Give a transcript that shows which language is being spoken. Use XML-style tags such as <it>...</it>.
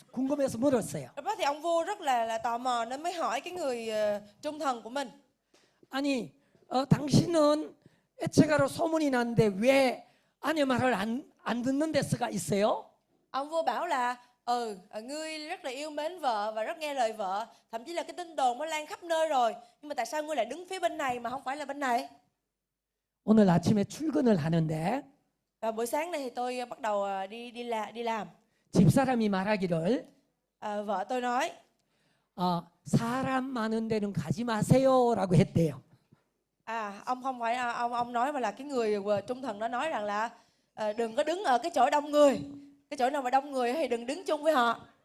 <ko>궁금해서 물었어요.</ko> <vi>Lúc đó thì ông vua rất là tò mò nên mới hỏi cái người trung thần của mình.</vi> <ko>아니, 당신은 에체가로 소문이 났는데 왜 아내 말을 안 듣는 데스가 있어요?</ko> <vi>Ông vua bảo là ngươi rất là yêu mến vợ và rất nghe lời vợ, thậm chí là cái tin đồn nó lan khắp nơi rồi, nhưng mà tại sao ngươi lại đứng phía bên này mà không phải là bên này?</vi> <ko>오늘 아침에 출근을 하는데</ko> <vi>Và buổi sáng này thì tôi bắt đầu đi làm.</vi> <ko>집사람이 말하기를</ko> <vi>Vợ tôi nói</vi> <ko>사람 많은 데는 가지 마세요라고 했대요.</ko> <vi>Ông không phải ông nói mà là cái người trung thần đó nói rằng là đừng có đứng ở cái chỗ đông người. Cái chỗ nào mà đông người thì đừng đứng chung với họ.</vi>